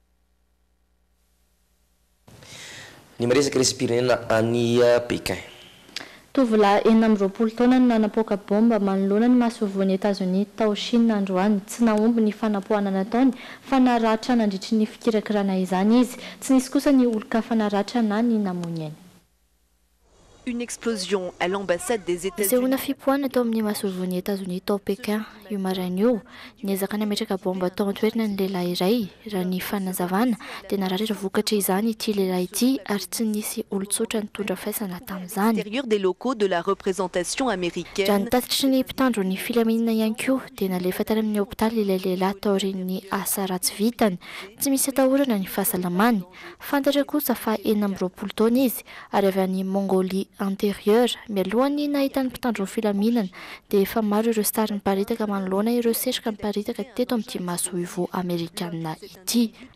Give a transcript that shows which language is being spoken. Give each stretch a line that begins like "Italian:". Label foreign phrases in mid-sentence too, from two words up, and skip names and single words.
Malagasy: Ny maresaka resy-pirenena any Pékin. Tovolahy 20 taona no nanapoaka bomba manoloana ny masovoan'ny États-Unis tao Chine androany. Tsy nahomby ny fanapohana nataony fa naratra nandritry ny fikirakirana izany izy. Tsy nisy kosa ny olon-ka fanaratra na ny namony eny.
French: Une explosion à l'ambassade des États-Unis.
Malagasy: Sehoana fipoahana tao amin'ny masovoan'ny États-Unis tao Pékin io maraina io. Niezaka nametraka bomba tao an-toerana ny lehilahy iray raha ny fanazavana dia naratra vokatra izany ity lehilahy ity ary tsy nisy olon-tsotra nitondra faisana tamin'izany.
French: Intérieur des locaux de la représentation américaine.
Malagasy: Raha nitatitry ny mpitandro ny filaminana ihany koa dia nalefa tany amin'ny hôpitaly ilay lehilahy tao aorian'ny asa ratsy vitany. Tsy misy atahorana ny fahasalamany. Fantatra kosa fa 20 taona izy ary avy any Mongolie antérieur mialohany nahitany mpitandro ny filaminana dia efa maro ireo sary miparitaka manoloana ireo setroka miparitaka teto amin'ity maso ivo amerikanina ity.